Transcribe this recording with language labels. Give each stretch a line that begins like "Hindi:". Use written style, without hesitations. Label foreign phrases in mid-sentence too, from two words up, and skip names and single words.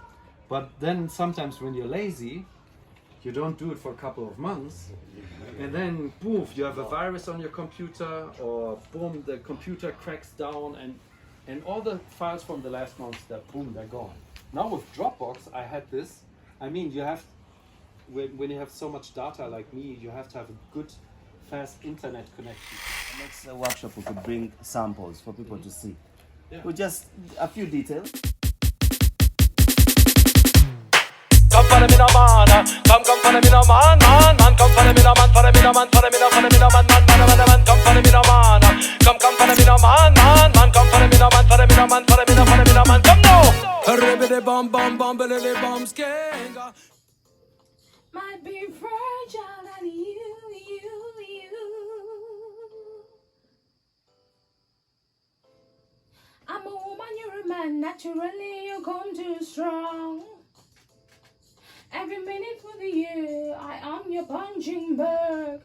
English: But then sometimes when you're lazy, you don't do it for a couple of months, and then boom, you have a virus on your computer, or boom, the computer cracks down, and all the files from the last month, they're gone. Now with Dropbox, I had this. I mean, you have, when you have so much data like me, you have to have a good, fast internet connection. Next workshop, we could bring samples for people to see. Yeah. With just a few details. Come follow me now, man. Come follow me now, man. Come follow me now, man. Follow me now, man. Follow me now, man. Come follow me now, man. Come follow me now, man. bum, billy bum, skanga. Might be fragile and you. I'm a woman, you're a man, naturally you come too strong. Every minute for the year, I am your punching bag.